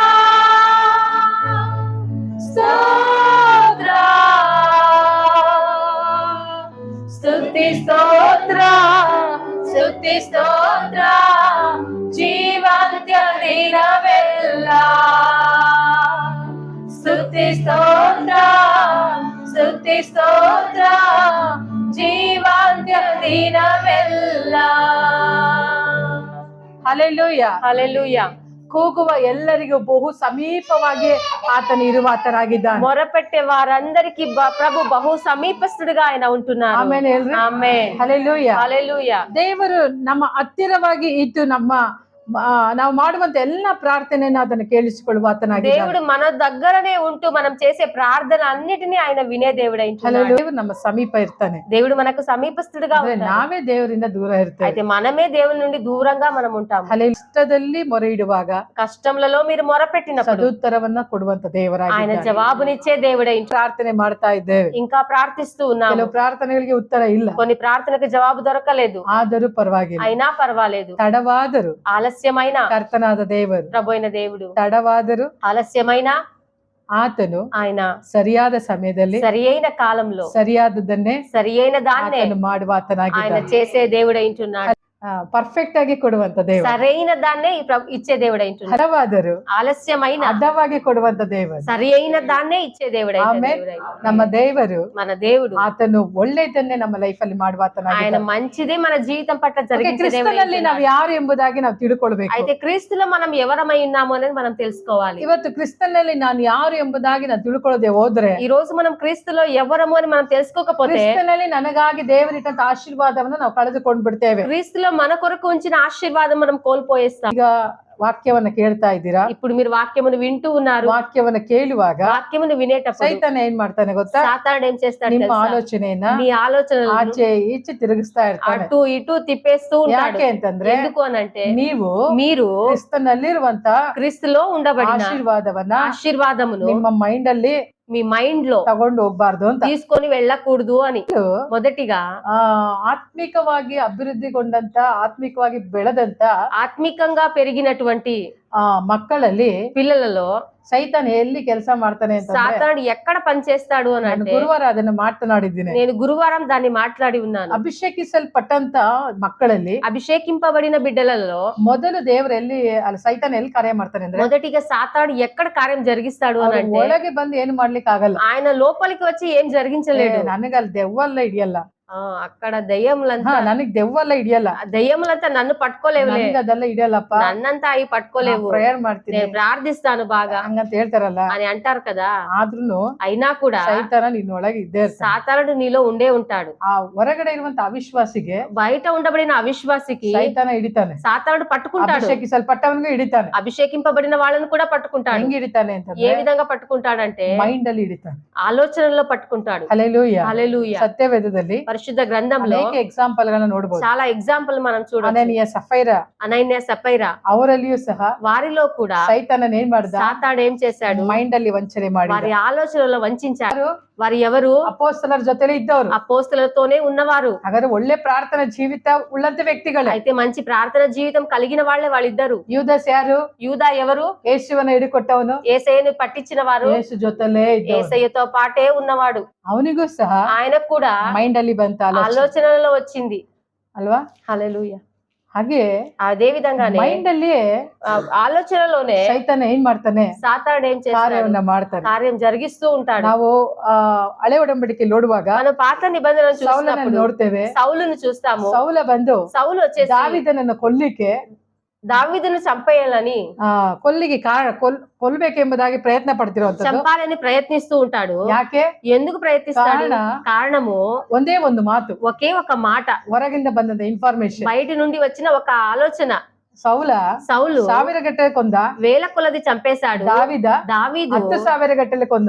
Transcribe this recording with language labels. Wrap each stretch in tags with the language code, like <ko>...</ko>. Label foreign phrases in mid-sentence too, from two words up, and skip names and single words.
<kn>ಸ್ತೋತ್ರ, ಸ್ತುತಿ ಸ್ತೋತ್ರ, ಸ್ತುತಿ ಸ್ತೋತ್ರ, ಜೀವಂತ ದಿನವೆಲ್ಲ, ಸ್ತುತಿ ಸ್ತೋತ್ರ, ಸ್ತುತಿ ಸ್ತೋತ್ರ, ಜೀವಂತ ದಿನವೆಲ್ಲ. ಹಲ್ಲೆಲೂಯಾ. ಹಲ್ಲೆಲೂಯಾ. ಕೂಗುವ ಎಲ್ಲರಿಗೂ ಬಹು ಸಮೀಪವಾಗಿ ಆತನು ಇರುವಾತನಾಗಿದ್ದಾನೆ.</kn> <te>మొరపెట్టే వారందరికీ ప్రభు బహు సమీపస్తుడిగా ఆయన ఉంటున్నారు.</te> <kn>ಆಮೆನ್ ಹೇಳ್ರಿ. ಆಮೆನ್. ಹಲ್ಲೆಲೂಯಾ.</kn> <te>హల్లెలూయా.</te> <kn>ದೇವರು ನಮ್ಮ ಹತ್ತಿರವಾಗಿ ಇದ್ದು ನಾವು ಮಾಡುವಂತ ಎಲ್ಲಾ ಪ್ರಾರ್ಥನೆಯನ್ನು ಅದನ್ನು ಕೇಳಿಸಿಕೊಳ್ಳುವ ಆತನಾಗಿದ್ದಾನೆ.</kn> <te>దేవుడు మన దగ్గరనే ఉంటూ మనం చేసే ప్రార్థన అన్నిటినీ ఆయన వినే దేవుడై ఉంటున్నాడు.</te> <kn>ದೇವರು ನಮ್ಮ ಸಮೀಪ ಇರ್ತಾನೆ.</kn> <te>దేవుడు మనకు సమీపస్తుడిగా ఉంటాడు.</te> <kn>ನಾವೇ ದೇವರಿಂದ ದೂರ ಇರ್ತೇವೆ.</kn> <te>అయితే మనమే దేవుని నుండి దూరంగా మనం ఉంటాం.</te> <kn>ಕಷ್ಟದಲ್ಲಿ ಮೊರೆ ಇಡುವಾಗ</kn> <te>కష్టంలలో మీరు మొరపెట్టినప్పుడు</te> <kn>ಸದುತ್ತರವನ್ನ ಕೊಡುವಂತ ದೇವರಾಗಿದ್ದಾನೆ.</kn> <te>ఆయన జవాబునిచ్చే దేవుడై</te> <kn>ಪ್ರಾರ್ಥನೆ ಮಾಡ್ತಾ ಇದ್ದೇವೆ.</kn> <te>ఇంకా ప్రార్థిస్తూ ఉన్నాము.</te> <kn>ಕೆಲವು ಪ್ರಾರ್ಥನೆಗಳಿಗೆ ಉತ್ತರ ಇಲ್ಲ.</kn> <te>కొన్ని ప్రార్థనలకు జవాబు దొరకలేదు.</te> <kn>ಆದರೂ ಪರವಾಗಿಲ್ಲ.</kn> <te>అయినా పర్వాలేదు.</te> <kn>ತಡವಾದರೂ</kn> <te>ఆలస్యమైన</te> <kn>ಕರ್ತನಾದ ದೇವರು,</kn> <te>ప్రభువైన దేవుడు,</te> <kn>ತಡವಾದರೂ</kn> <te>ఆలస్యమైన</te> <kn>ಆತನು</kn> <te>ఆయన</te> <kn>ಸರಿಯಾದ ಸಮಯದಲ್ಲಿ</kn> <te>సరి అయిన కాలంలో</te> <kn>ಸರಿಯಾದದನ್ನೇ</kn> <te>సరి అయిన దాన్నే</te> <kn>ಆತನು ಮಾಡುವ</kn> <te>ఆయన</te> <kn>ಆತನಾಗಿದ್ದಾನೆ.</kn> <te>చేసే దేవుడై ఉంటున్నాడు.</te> <kn>ಪರ್ಫೆಕ್ಟ್ ಆಗಿ ಕೊಡುವಂತ ದೇವರು,</kn> <te>సరైన దాన్నే ఇచ్చే దేవుడై ఉంటున్నాడు.</te> <kn>ಹಲವಾದರೂ</kn> <te>ఆలస్యమైన</te> <kn>ಹದವಾಗಿ ಕೊಡುವಂತ ದೇವರು,</kn> <te>సరి అయిన దాన్నే ఇచ్చే దేవుడై</te> <kn>ನಮ್ಮ ದೇವರು,</kn> <te>మన దేవుడు,</te> <kn>ಆತನು ಒಳ್ಳೆಯದನ್ನೇ ನಮ್ಮ ಲೈಫ್ ಅಲ್ಲಿ ಮಾಡುವ</kn> <te>ఆయన</te> <kn>ಆತನಾಗಿದ್ದಾನೆ.</kn> <te>మంచిదే మన జీవితం పట్ల జరిగించే</te> <kn>ಕ್ರಿಸ್ತನಲ್ಲಿ ನಾವು ಯಾರು ಎಂಬುದಾಗಿ ನಾವು ತಿಳ್ಕೊಳ್ಬೇಕು.</kn> <te>అయితే క్రీస్తులో మనం ఎవరమై ఉన్నాము అనేది మనం తెలుసుకోవాలి.</te> <kn>ಇವತ್ತು ಕ್ರಿಸ್ತನಲ್ಲಿ ನಾನು ಯಾರು ಎಂಬುದಾಗಿ ನಾವು ತಿಳ್ಕೊಳ್ಳದೆ ಹೋದ್ರೆ,</kn> <te>ఈ రోజు మనం క్రీస్తులో ఎవరము అని మనం తెలుసుకోకపోతే</te> <kn>ಕ್ರಿಸ್ತನಲ್ಲಿ ನನಗಾಗಿ ದೇವರಿಟ್ಟಂತ ಆಶೀರ್ವಾದವನ್ನು ನಾವು ಕಳೆದುಕೊಂಡು ಬಿಡ್ತೇವೆ.</kn> <te>క్రీస్తులో మన కొరకు ఉంచిన ఆశీర్వాదం మనం కోల్పోయేస్తాం.</te> <kn>ಈಗ ವಾಕ್ಯವನ್ನ ಕೇಳ್ತಾ ಇದ್ದೀರಾ?</kn> <te>ఇప్పుడు మీరు వాక్యమును వింటూ ఉన్నారు.</te> <kn>ವಾಕ್ಯವನ್ನ ಕೇಳುವಾಗ</kn> <te>వాక్యమును వినేటప్పుడు</te> <kn>ಸೈತಾನ ಏನ್ ಮಾಡ್ತಾನೆ ಗೊತ್ತಾ?</kn> <te>సాతానుడు ఏం చేస్తాడు</te> <kn>ನಿಮ್ಮ</kn> <te>తెలుసా?</te> <kn>ಆಲೋಚನೆಯನ್ನ</kn> <te>మీ ఆలోచనలను</te> <kn>ಆಚೆ ಈಚೆ ತಿರುಗಿಸ್ತಾ ಇರ್ತಾನೆ.</kn> <te>అటు ఇటు తిప్పేస్తూ ఉంటాడు.</te> <kn>ಯಾಕೆ ಅಂತಂದ್ರೆ</kn> <te>ఎందుకు అనంటే</te> <kn>మీరు ಕ್ರಿಸ್ತನಲ್ಲಿರುವಂತ</kn> <te>క్రీస్తులో ఉండబడిన</te> <kn>ಆಶೀರ್ವಾದವನ್ನ</kn> <te>ఆశీర్వాదమును</te> <kn>ನಿಮ್ಮ ಮೈಂಡ್ ಅಲ್ಲಿ</kn> <te>మీ మైండ్ లో</te> <kn>ತಗೊಂಡು ಹೋಗ್ಬಾರ್ದು ಅಂತ,</kn> <te>తీసుకొని వెళ్ళకూడదు అని. మొదటిగా</te> <kn>ಆತ್ಮಿಕವಾಗಿ ಅಭಿವೃದ್ಧಿಗೊಂಡಂತ, ಆತ್ಮಿಕವಾಗಿ ಬೆಳೆದಂತ,</kn> <te>ఆత్మికంగా పెరిగినటువంటి</te> <kn>ಮಕ್ಕಳಲ್ಲಿ</kn> <te>పిల్లలలో</te> <kn>ಸೈತಾನ್ ಎಲ್ಲಿ ಕೆಲಸ ಮಾಡ್ತಾನೆ ಅಂತ</kn> <te>సాతానుడు ఎక్కడ పనిచేస్తాడు అని అంటే,</te> <kn>ಗುರುವಾರ ಅದನ್ನ ಮಾತನಾಡಿದ್ದೀನಿ.</kn> <te>నేను గురువారం దాన్ని మాట్లాడి ఉన్నాను.</te> <kn>ಅಭಿಷೇಕಿಸಲ್ಪಟ್ಟಂತ ಮಕ್ಕಳಲ್ಲಿ,</kn> <te>అభిషేకింపబడిన బిడ్డలలో</te> <kn>ಮೊದಲು ದೇವರು ಎಲ್ಲಿ ಅಲ್ಲಿ ಸೈತಾನ್ ಎಲ್ಲಿ ಕಾರ್ಯ ಮಾಡ್ತಾನೆ ಅಂದ್ರೆ,</kn> <te>మొదటిగా సాతానుడు ఎక్కడ కార్యం జరిగిస్తాడు అని అంటే,</te> <kn>ಒಳಗೆ ಬಂದು ಏನು ಮಾಡ್ಲಿಕ್ಕೆ ಆಗಲ್ಲ.</kn> <te>ఆయన లోపలికి వచ్చి ఏం జరిగించలేడు.</te> <kn>ನನಗೆ ಅಲ್ಲಿ ದೆವ್ವಲ್ಲ ಹಿಡಿಯಲ್ಲ,</kn> <te>అక్కడ దయ్యములంతా</te> <kn>ನನಗ್ దెవ్వಲ್ಲ ಹಿಡಿಯಲ್ಲ,</kn> <te>దయ్యములంతా నన్ను పట్టుకోలేవులే,</te> <kn>ಅದೆಲ್ಲ ಹಿಡಿಯಲ್ಲಪ್ಪ,</kn> <te>నన్నంతా అవి పట్టుకోలేవు,</te> <kn>ಪ್ರೇಯರ್ ಮಾಡ್ತೀನಿ,</kn> <te>నేను ప్రార్థిస్తాను బాగా</te> <kn>ಹಂಗಂತ ಹೇಳ್ತಾರಲ್ಲ</kn> <te>అని అంటారు కదా.</te> <kn>ಆದ್ರೂ</kn> <te>అయినా కూడా</te> <kn>ಸೈತಾನ ನಿನ್ನೊಳಗೆ ಇದ್ದೇ ಇರ್ತಾನೆ.</kn> <te>సాతానుడు నీలో ఉండే ఉంటాడు.</te> <kn>ಆ ಹೊರಗಡೆ ಇರುವಂತ ಅವಿಶ್ವಾಸಿಗೆ,</kn> <te>బయట ఉండబడిన అవిశ్వాసికి</te> <kn>ಸೈತಾನ ಹಿಡಿತಾನೆ.</kn> <te>సాతానుడు పట్టుకుంటాడు.</te> <kn>ಅಭಿಷೇಕಿಸಲ್ಪಟ್ಟವನಿಗೂ ಹಿಡಿತಾನೆ.</kn> <te>అభిషేకింపబడిన వాళ్ళని కూడా పట్టుకుంటాడు.</te> <kn>ಹೆಂಗ್ ಹಿಡಿತಾನೆ</kn> <te>ఏ</te> <kn>ಅಂತಂದ್ರೆ</kn> <te>విధంగా పట్టుకుంటాడంటే,</te> <kn>ಮೈಂಡ್ ಅಲ್ಲಿ ಹಿಡಿತಾನೆ.</kn> <te>ఆలోచనలో పట్టుకుంటాడు.</te> <kn>ಹಲ್ಲೆಲೂಯಾ.</kn> <te>హల్లెలూయా.</te> <kn>ಸತ್ಯವೇದದಲ್ಲಿ</kn> <te>పరిశుద్ధ గ్రంథంలో</te> <kn>ಅನೇಕ ಎಕ್ಸಾಂಪಲ್ ಗಳನ್ನ ನೋಡಬಹುದು.</kn> <te>చాలా ఎగ్జాంపుల్ మనం చూడొచ్చు.</te> <kn>ಅನನೀಯ ಸಫೈರಾ,</kn> <te>అననీయ సఫైరా,</te> <kn>ಅವರಲ್ಲಿಯೂ ಸಹ</kn> <te>వారిలో కూడా</te> <kn>ಸೈತಾನನ ಏನ್ ಮಾಡ್ದ?</kn> <te>సాతానుడు ఏం చేశాడు?</te> <kn>ಮೈಂಡ್ ಅಲ್ಲಿ ವಂಚನೆ ಮಾಡಿದ.</kn> <te>వారి ఆలోచనలో వంచారు. వారు ఎవరు?</te> <kn>ಅಪೊಸ್ತಲರ ಜೊತೆಲಿ ಇದ್ದವರು,</kn> <te>అపోస్తలులతోనే ఉన్నవారు.</te> <kn>ಹಾಗಾದ್ರೆ ಒಳ್ಳೆ ಪ್ರಾರ್ಥನಾ ಜೀವಿತ ಉಳ್ಳಂತ ವ್ಯಕ್ತಿಗಳೇ.</kn> <te>అయితే మంచి ప్రార్థన జీవితం కలిగిన వాళ్ళే వాళ్ళిద్దరు.</te> <kn>ಯೂದಾಸ್ ಯಾರು?</kn> <te>యూదా ఎవరు?</te> <kn>ಯೇಸುವನ್ನ ಹಿಡಿಕೊಟ್ಟವನು,</kn> <te>యేసయ్యను పట్టించిన వారు,</te> <kn>ಯೇಸು ಜೊತೆಲೇ ಇದ್ದವನು.</kn> <te>యేసయ్యతో పాటే ఉన్నవాడు.</te> <kn>ಅವನಿಗೂ ಸಹ</kn> <te>ఆయనకు కూడా</te> <kn>ಮೈಂಡ್ ಅಲ್ಲಿ ಬಂತ</kn> <te>ఆలోచనలో వచ్చింది</te> <kn>ಅಲ್ವಾ?</kn> <te>హల్లెలూయా.</te> <kn>ಹಾಗೆ</kn> <te>అదే విధంగానే</te> <kn>ಮೈಂಡ್ ಅಲ್ಲಿ</kn> <te>ఆలోచనలోనే</te> <kn>ಸೈತಾನ ಏನ್ ಮಾಡ್ತಾನೆ?</kn> <te>సాతానుడు ఏం చేస్తాడు?</te> <kn>ಕಾರ್ಯವನ್ನ ಮಾಡ್ತಾನೆ.</kn> <te>కార్యం జరిగిస్తూ ఉంటాడు.</te> <kn>ನಾವು ಹಳೆ ಒಡಂಬಡಿಕೆ ನೋಡುವಾಗ</kn> <te>మనం పాత నిబంధనలు</te> <kn>ಸೌಲನನ್ನು</kn> <te>చూసినప్పుడు</te> <kn>ನೋಡ್ತೇವೆ.</kn> <te>సౌలును చూస్తాము.</te> <kn>ಸೌಲ ಬಂದು</kn> <te>సౌలు వచ్చేసి</te> <kn>ದಾವೀದನನ್ನು ಕೊಲ್ಲಿಕ್ಕೆ,</kn> <te>దావీదును చంపేయాలని,</te> <kn>ಕೊಲ್ಲಿಗೆ ಕೊಲ್ಬೇಕೆಂಬುದಾಗಿ ಪ್ರಯತ್ನ ಪಡ್ತಿರುವಂತದ್ದು.</kn> <te>చంపాలని ప్రయత్నిస్తూ ఉంటాడు.</te> <kn>ಯಾಕೆ?</kn> <te>ఎందుకు ప్రయత్నిస్తాడు? కారణము</te> <kn>ಒಂದೇ ಒಂದು ಮಾತು,</kn> <te>ఒకే ఒక మాట,</te> <kn>ಹೊರಗಿಂದ ಬಂದಂತ ಇನ್ಫಾರ್ಮೇಶನ್.</kn> <te>బయటి నుండి వచ్చిన ఒక ఆలోచన.</te> <kn>ಸೌಲ</kn> <te>సౌలు</te> <kn>1000 ಗಟ್ಟಲೆ ಕೊಂದ,</kn> <te>వేల కొలది చంపేశాడు. దావీదు</te> <kn>10,000 గట్టಲೆ ಕೊಂದ.</kn>